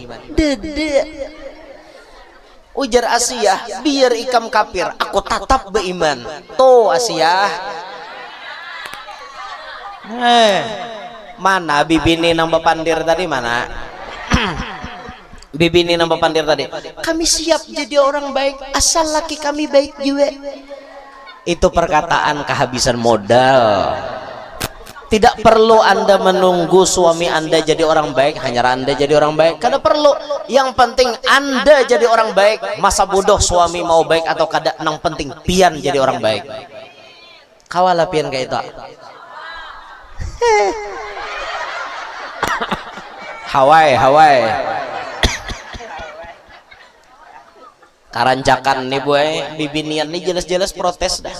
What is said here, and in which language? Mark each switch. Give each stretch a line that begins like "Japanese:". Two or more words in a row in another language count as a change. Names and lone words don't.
Banjar: Dede ujar Asiyah, biar ikam kafir aku tetap beriman. Tuh Asiyah. Mana bibini nang bapandir tadi mana? Bibini nang bapandir tadi.
Indonesian: Kami siap jadi orang baik asal laki kami baik juga. Itu perkataan kehabisan modal. Tidak perlu Anda menunggu suami Anda jadi orang baik, hanya Anda jadi orang baik.
Banjar: Kada perlu.
Indonesian: Yang penting Anda jadi orang baik. Masa bodoh suami mau baik atau kada,
Banjar: nang penting pian jadi orang baik. Kawala pian kayak itu. Hawaii karancakan nih boy, bibinian nih jelas-jelas protes dah.